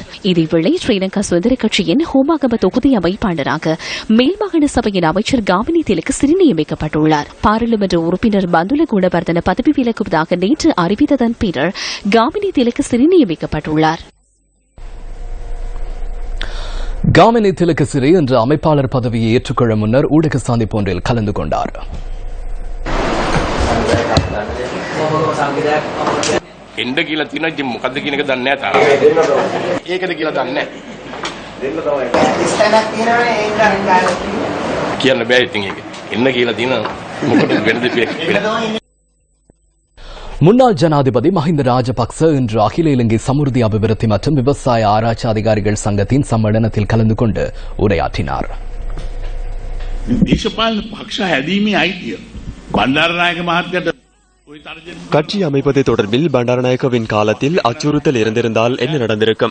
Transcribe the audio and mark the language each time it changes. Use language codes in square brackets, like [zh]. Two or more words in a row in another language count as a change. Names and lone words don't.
[ta] இதேவேளை ஸ்ரீலங்கா சுதந்திர கட்சியின் ஹோமாகம தொகுதி அமைப்பாளராக மேல்மாகாண சபையின் அமைச்சர் காமினி திலகசிறி நியமிக்கப்பட்டுள்ளார். பாராளுமன்ற உறுப்பினர் பந்துல குணவர்தன பதவி விலகுவதாக நேற்று அறிவித்ததன் பின்னர் காமினி திலகசிறி நியமிக்கப்பட்டுள்ளார். காமினி திலகசிறி இன்று அமைப்பாளர் பதவியை ஏற்றுக்கொள்ள முன்னர் ஊடக சந்திப்பு ஒன்றில் கலந்து கொண்டார். [si] එන්න කියලා තියෙනවා. ඉතින් මොකද්ද කියන එක දන්නේ නැහැ තාම. ඒකද කියලා දන්නේ නැහැ. කියන්න බෑ ඉතින් ඒක. එන්න කියලා තියෙනවා. මොකටද වෙනද [ta] முன்னாள் ஜனாதிபதி மஹிந்த ராஜபக்ச இன்று அகில இலங்கை சமுர்தி அபிவிருத்தி மற்றும் விவசாய ஆராய்ச்சி அதிகாரிகள் சங்கத்தின் சம்மேளனத்தில் கலந்து கொண்டு உரையாற்றினார். கட்சி அமைப்பது தொடர்பில் பண்டாரநாயக்கவின் காலத்தில் அச்சுறுத்தல் இருந்திருந்தால் என்ன நடந்திருக்கும்?